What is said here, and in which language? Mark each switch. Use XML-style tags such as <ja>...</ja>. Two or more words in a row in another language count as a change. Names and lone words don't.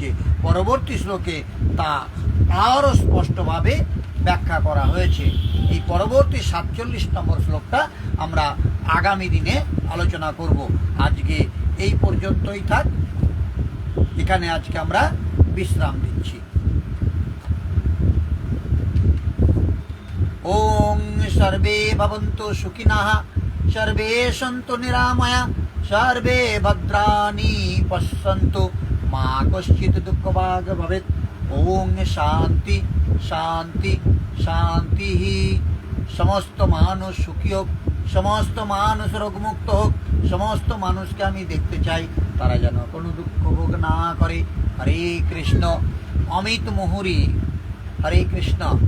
<bn>পরবর্তী শ্লোকে তা আরও স্পষ্টভাবে ব্যাখ্যা করা হয়েছে। এই পরবর্তী 47 নম্বর শ্লোকটা আমরা আগামী দিনে আলোচনা করব। আজকে এই পর্যন্তই থাক। এখানে আজকে আমরা বিশ্রাম দিচ্ছি।</bn> <sa>ওং সর্বে ভবন্তু সুখিনঃ, সর্বে সন্তু নিরাময়া, সর্বে ভদ্রাণি পশ্যন্তু, মা কশ্চিৎ দুঃখভাগ ভবেৎ। ওং শান্তি শান্তি শান্তি।</sa> <bn>সমস্ত মানুষ সুখী হোক, সমস্ত মানুষ রোগমুক্ত হোক। সমস্ত মানুষকে আমি দেখতে চাই তারা যেন কোনো দুঃখ ভোগ না করে। হরে কৃষ্ণ। অমিত মুহুরী, হরে কৃষ্ণ।</bn>